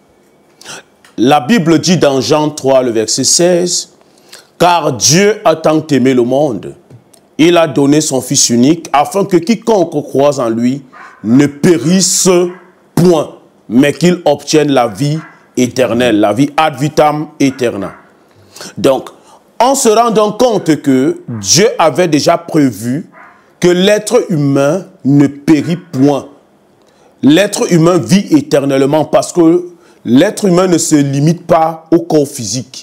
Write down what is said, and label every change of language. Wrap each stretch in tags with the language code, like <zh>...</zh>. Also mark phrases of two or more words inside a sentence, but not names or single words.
<fr>La Bible dit dans Jean 3, le verset 16, « Car Dieu a tant aimé le monde, il a donné son Fils unique, afin que quiconque croise en lui ne périsse point, mais qu'il obtienne la vie éternelle, la vie</fr> <la>ad vitam aeterna.</la> <fr>» Donc, on se rend donc compte que Dieu avait déjà prévu que l'être humain ne périt point. L'être humain vit éternellement parce que l'être humain ne se limite pas au corps physique.</fr>